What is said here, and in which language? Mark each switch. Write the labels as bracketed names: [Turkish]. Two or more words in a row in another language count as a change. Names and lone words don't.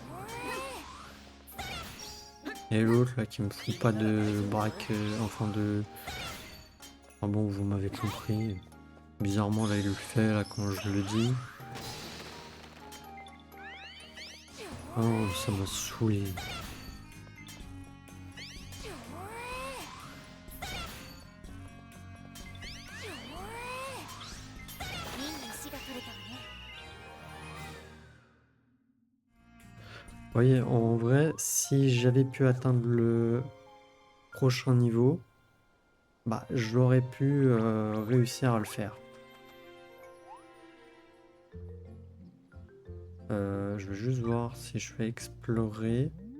[French] Et l'autre là qui me fout pas de braque, enfin de. Ah bon, vous m'avez compris. Bizarrement là il le fait là quand je le dis. Oh, ça m'a saoulé. [Japanese] いい石が取れたわね [French] Vous voyez, en vrai, si j'avais pu atteindre le prochain niveau, bah j'aurais pu réussir à le faire. Je vais juste voir si je fais explorer.